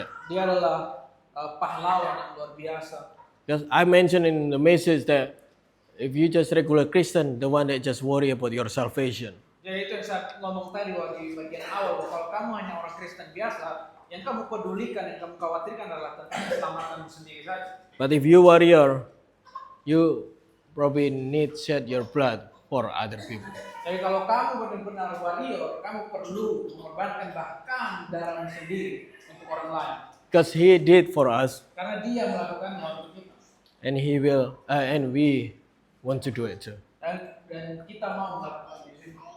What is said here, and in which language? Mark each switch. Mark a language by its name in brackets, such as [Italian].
[Indonesian] Dia adalah pahlawan yang luar biasa. [English] Because I mentioned in the message that if you just regular Christian, the one that just worry about your salvation. [Indonesian] Ya itu yang saya ngomong tadi di bagian awal, bahwa kalau kamu hanya orang Kristen biasa, yang kamu pedulikan, yang kamu khawatirkan adalah tentang keselamatanmu sendiri saja. [English] But if you warrior, you probably need shed your blood for other people. [Indonesian] Jadi kalau kamu benar-benar warrior, kamu perlu mengorbankan bahkan darahmu sendiri untuk orang lain. [English] Because he did for us, [Indonesian] Karena dia melakukannya untuk kita. [English] and he will, and we want to do it too. [Indonesian] Dan kita mau melakukan itu.